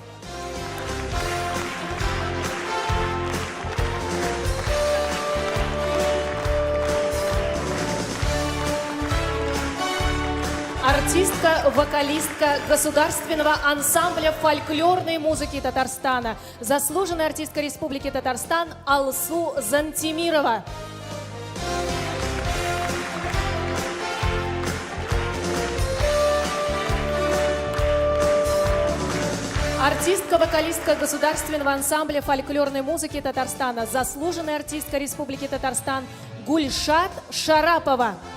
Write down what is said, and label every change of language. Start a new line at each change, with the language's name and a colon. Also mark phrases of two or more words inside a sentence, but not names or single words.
Russian: Артистка-вокалистка Государственного ансамбля фольклорной музыки Татарстана, заслуженная артистка Республики Татарстан Алсу Зантимирова. Артистка-вокалистка Государственного ансамбля фольклорной музыки Татарстана, заслуженная артистка Республики Татарстан Гульшат Шарапова.